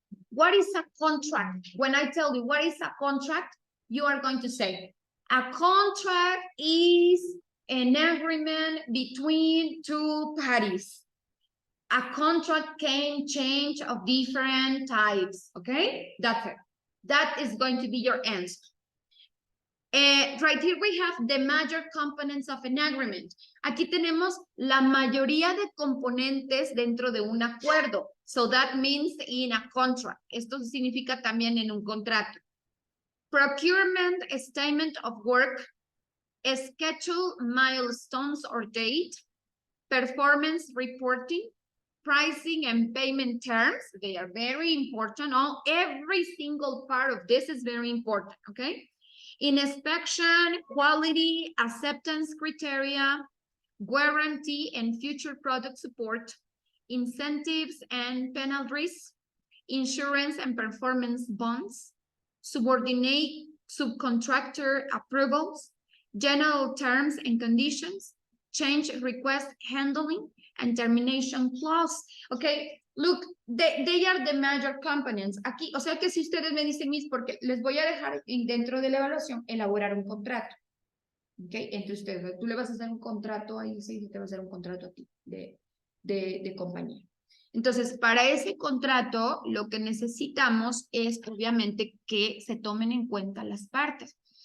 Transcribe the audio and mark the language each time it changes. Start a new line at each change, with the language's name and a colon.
English: What is a contract? When I tell you what is a contract, you are going to say, a contract is an agreement between two parties. A contract can change of different types, okay? That's it. That is going to be your answer. Right here we have the major components of an agreement.
Spanish: Aquí tenemos la mayoría de componentes dentro de un acuerdo.
English: So that means in a contract.
Spanish: Esto significa también en un contrato.
English: Procurement, statement of work, schedule, milestones or date, performance reporting, pricing and payment terms. They are very important. Every single part of this is very important, okay? Inspection, quality, acceptance criteria, guarantee and future product support, incentives and penalties, insurance and performance bonds, subcontractor approvals, general terms and conditions, change request handling, and termination clause. Okay, look, they are the major components.
Spanish: Aquí, o sea que si ustedes me dicen, Miss, porque les voy a dejar dentro de la evaluación elaborar un contrato. Okay, entre ustedes, tú le vas a hacer un contrato ahí, sí, te va a hacer un contrato a ti de compañía. Entonces, para ese contrato, lo que necesitamos es, obviamente, que se tomen en cuenta las partes.